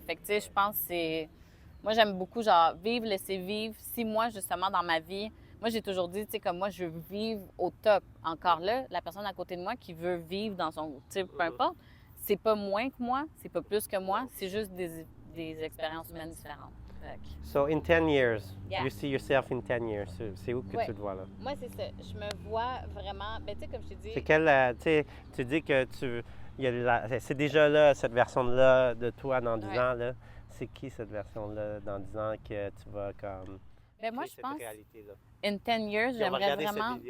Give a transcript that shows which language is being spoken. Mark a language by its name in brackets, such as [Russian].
[French] Fait que, tu sais, je pense que c'est... Moi, j'aime beaucoup, genre, vivre, laisser vivre. Si moi, justement, dans ma vie, moi, j'ai toujours dit, tu sais, comme moi, je veux vivre au top. Encore là, la personne à côté de moi qui veut vivre dans son... Tu sais, peu importe, c'est pas moins que moi, c'est pas plus que moi, c'est juste des expériences humaines différentes. [English] So, in 10 years, you see yourself in 10 years. [French] C'est où que tu te vois là? Moi, c'est ça. Je me vois vraiment... Ben, tu sais, comme je t'ai dit... C'est quelle... tu sais, tu dis que c'est déjà là, cette version-là de toi dans 10 ans, là. C'est qui cette version-là dans 10 ans que tu vas comme... Ben moi, je pense... réalité-là? [English] In 10 years, [French] j'aimerais vraiment...